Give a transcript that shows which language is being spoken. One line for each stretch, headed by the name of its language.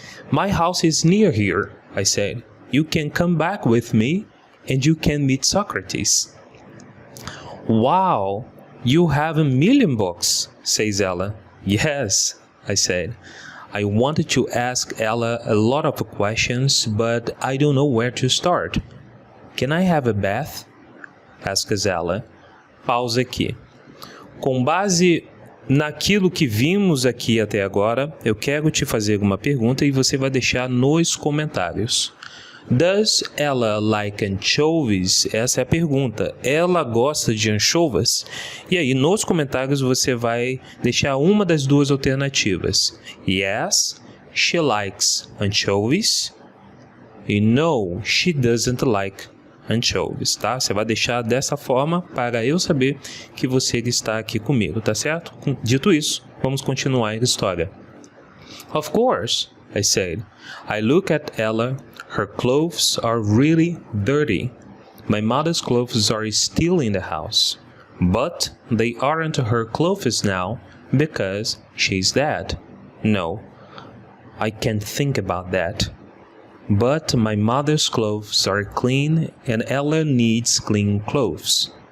English: My house is near here, I said. You can come back with me and you can meet Socrates. Wow, you have 1,000,000 books, says Ella. Yes, I said. I wanted to ask Ella a lot of questions, but I don't know where to start. Can I have a bath? Asks Ella.
Portuguese: Pausa aqui. Com base naquilo que vimos aqui até agora, eu quero te fazer uma pergunta e você vai deixar nos comentários.
English: Does Ella like anchovies?
Portuguese: Essa é a pergunta. Ela gosta de anchovas? E aí, nos comentários, você vai deixar uma das 2 alternativas.
English: Yes, she likes anchovies. E no, she doesn't like anchovies, tá?
Portuguese: Você vai deixar dessa forma para eu saber que você está aqui comigo, tá certo? Dito isso, Vamos continuar a história.
English: Of course, I said. I look at Ella. Her clothes are really dirty. My mother's clothes are still in the house. But they aren't her clothes now because she's dead. No, I can't think about that. But my mother's clothes are clean and Ella needs clean clothes.